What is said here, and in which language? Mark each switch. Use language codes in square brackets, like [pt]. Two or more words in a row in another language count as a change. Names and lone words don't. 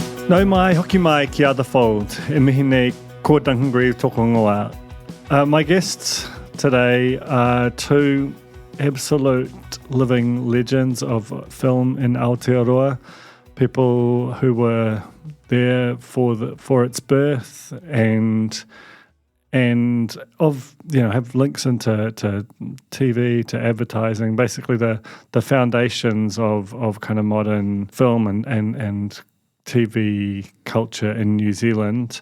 [mi] Nau mai, hoki mai ki [en] other fold. [mi] E mihi nei, ko Duncan Greive toko ingoa. [en] My guests today are two absolute living legends of film in Aotearoa, people who were there for its birth and have links into TV, to advertising, basically the foundations of kind of modern film and TV culture in New Zealand.